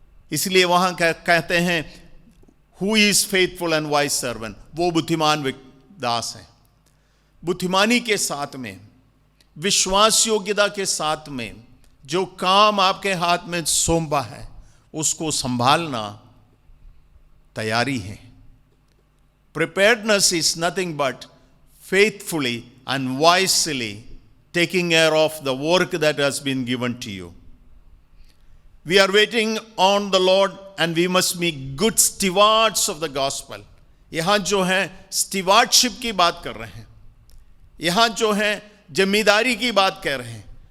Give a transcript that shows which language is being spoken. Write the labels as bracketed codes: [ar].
[hi] इसलिए वहाँ कहते हैं [en] who is faithful and wise servant, [hi] वो बुद्धिमान दास है। बुद्धिमानी के साथ में विश्वास योग्यता के साथ में जो काम आपके हाथ में सौंपा है उसको संभालना तैयारी है। [en] Preparedness is nothing but faithfully and wisely taking care of the work that has been given to you. We are waiting on the Lord and we must be good stewards of the gospel. [hi] यहां जो है stewardship की बात कर रहे हैं, यहां जो है जिम्मेदारी की बात कह रहे हैं।